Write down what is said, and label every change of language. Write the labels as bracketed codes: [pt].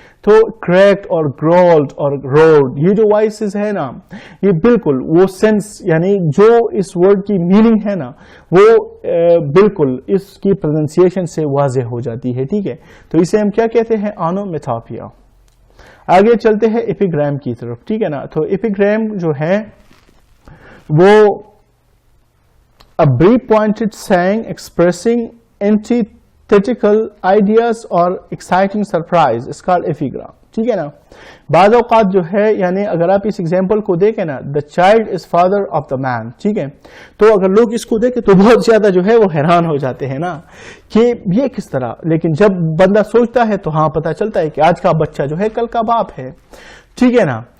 [ur] تو کریکڈ اور گرولڈ اور روڈ یہ جو وائسز ہے نا, یہ بالکل وہ سینس یعنی جو اس ورڈ کی میننگ ہے نا وہ بالکل اس کی پروننسیشن سے واضح ہو جاتی ہے. ٹھیک ہے. تو اسے ہم کیا کہتے ہیں, آنومیتھاپیا. آگے چلتے ہیں ایپیگرام کی طرف. ٹھیک ہے نا. تو ایپیگرام جو ہے وہ [en] a brief pointed saying expressing antithetical ideas or exciting surprise is called epigram. [ur] ٹھیک ہے نا. بعض اوقات جو ہے یعنی اگر آپ اس ایگزامپل کو دیکھیں نا, [en] the child is father of the man. [ur] ٹھیک ہے. تو اگر لوگ اس کو دیکھیں تو بہت زیادہ جو ہے وہ حیران ہو جاتے ہیں نا کہ یہ کس طرح, لیکن جب بندہ سوچتا ہے تو ہاں پتہ چلتا ہے کہ آج کا بچہ جو ہے کل کا باپ ہے. ٹھیک ہے نا.